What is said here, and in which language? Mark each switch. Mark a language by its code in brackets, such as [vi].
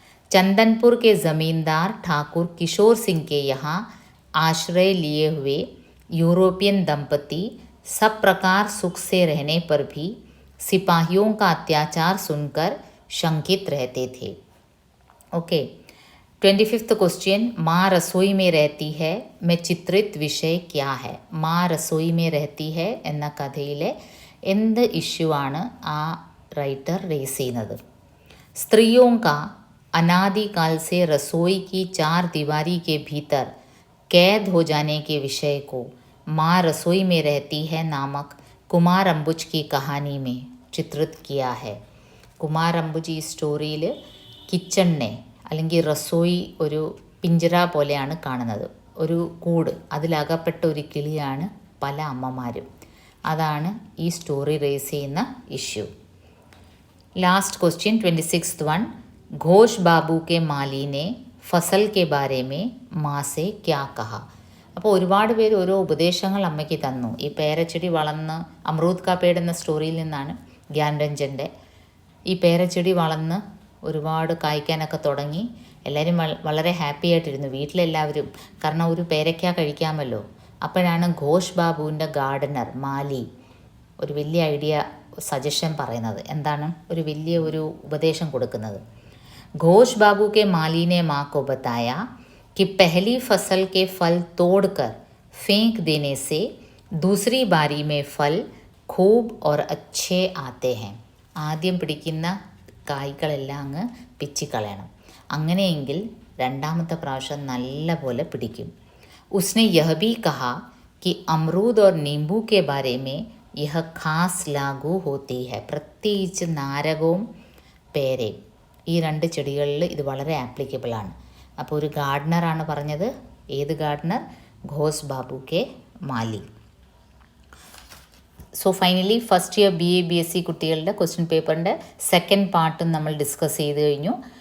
[hi] चंदनपुर के ज़मींदार ठाकुर किशोर सिंह के यहाँ आश्रय लिए हुए यूरोपियन दंपति सब प्रकार सुख से रहने पर भी सिपाहियों का अत्याचार सुनकर शंकित रहते थे. ओके. 25th क्वेश्चन, माँ रसोई में रहती है में चित्रित विषय क्या है. [ml] माँ रसोई में रहती है എന്ന കഥയിലെ എന്ത് ഇഷ്യൂ ആണ് ആ റൈറ്റർ റേസ് ചെയ്യുന്നത്? [hi] स्त्रियों का अनादिकाल से रसोई की चार दीवारी के भीतर कैद हो जाने के विषय को माँ रसोई में रहती है नामक कुमार अम्बुज की कहानी में चित्रित किया है. [ml] കുമാർ അംബുജ് ഈ സ്റ്റോറിയിൽ കിച്ചണിനെ അല്ലെങ്കിൽ റസോയി ഒരു പിഞ്ചറ പോലെയാണ് കാണുന്നത്, ഒരു കൂട്, അതിലകപ്പെട്ട ഒരു കിളിയാണ് പല അമ്മമാരും. അതാണ് ഈ സ്റ്റോറി റേസ് ചെയ്യുന്ന issue. [en] last question 26th one, [hi] Ghosh बाबू के माली ने ഫസൽ കെ ബാരെ മേ മാസെ ക്യാ കഹ. [ml] അപ്പോൾ ഒരുപാട് പേര് ഓരോ ഉപദേശങ്ങൾ അമ്മയ്ക്ക് തന്നു. ഈ പേരച്ചെടി വളർന്ന് അമൃത് കാ പേട് എന്ന സ്റ്റോറിയിൽ നിന്നാണ്, ഗ്യാൻരഞ്ജൻ്റെ. ഈ പേരച്ചെടി വളർന്ന് ഒരുപാട് കായ്ക്കാനൊക്കെ തുടങ്ങി. എല്ലാവരും വളരെ ഹാപ്പി ആയിട്ടിരുന്നു, വീട്ടിലെല്ലാവരും. കാരണം ഒരു പേരയ്ക്ക കഴിക്കാമല്ലോ. അപ്പോഴാണ് ഘോഷ് ബാബുവിൻ്റെ ഗാർഡനർ മാലി ഒരു വലിയ ഐഡിയ, സജഷൻ പറയുന്നത്. എന്താണ്? ഒരു വലിയ ഒരു ഉപദേശം കൊടുക്കുന്നത്. [hi] घोष बाबू के माली ने माँ को बताया कि पहली फसल के फल तोड़कर फेंक देने से दूसरी बारी में फल खूब और अच्छे आते हैं. [ml] ആദ്യം പിടിക്കുന്ന കായ്കളെല്ലാം അങ്ങ് പിച്ചിക്കളയണം, അങ്ങനെയെങ്കിൽ രണ്ടാമത്തെ പ്രാവശ്യം നല്ല പോലെ പിടിക്കും. [hi] उसने यह भी कहा कि अमरूद और नींबू के बारे में यह खास लागू होती है. [ml] പ്രത്യേകിച്ച് നാരകവും പേരയും, ഈ രണ്ട് ചെടികളിൽ ഇത് വളരെ ആപ്ലിക്കബിളാണ്. അപ്പോൾ ഒരു ഗാർഡനറാണ് പറഞ്ഞത്. ഏത് ഗാർഡനർ? [hi] ഘോസ് ബാബു കെ മാലി. [ml] So finally first year BA BSc കുട്ടികളുടെ ക്വസ്റ്റ്യൻ പേപ്പറിൻ്റെ സെക്കൻഡ് പാർട്ടും നമ്മൾ ഡിസ്കസ് ചെയ്ത് കഴിഞ്ഞു.